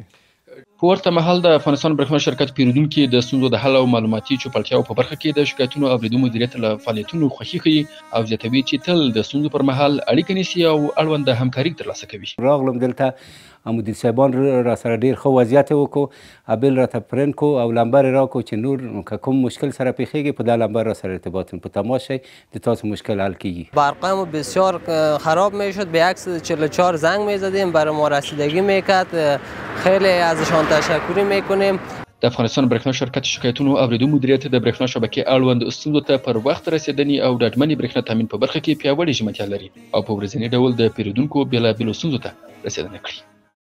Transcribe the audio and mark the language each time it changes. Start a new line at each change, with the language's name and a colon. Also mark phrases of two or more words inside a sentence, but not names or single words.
Pashto: په ورته مهال د افغانستان برېښنا شرکت پیرودونکي د ستونزو د حل او معلوماتي چوپړتیاو په برخه کې د شکایتونو اورېدو مدیریت له فعالیتونو خوښي ښیي او زیاتوي چې تل د ستونزو پر مهال اړیکه نیسي او اړونده همکاري ترلاسه کوي. راغلم دلته مدیر صاحبان را سره ډېر ښه وضعیت وکړو، ابل راته پرنټ کو او لمبر راکو چې نور که کوم مشکل سره پیښیږي په دا لمبر را سره ارتباط په تماس شئ د تاسو مشکل حل کیږي.
Persian: برقم بسیار خراب میشد، به عکس 44 زنگ میزدیم برای ما رسیدگی میکرد. خیلی ازشان تشکر میکنیم.
Pashto: د افغانستان برېښنا شرکت شکایتونو اورېدو مدیریت د برېښنا شبکې اړوند ستونزو ته پر وخت رسېدنې او ډاډمنې برېښنا تامین په برخه کې پیاوړې ژمنتیا لري او په ورځني ډول د پیرودونکو بېلابېلو ستونزو ته رسېدنه کړي.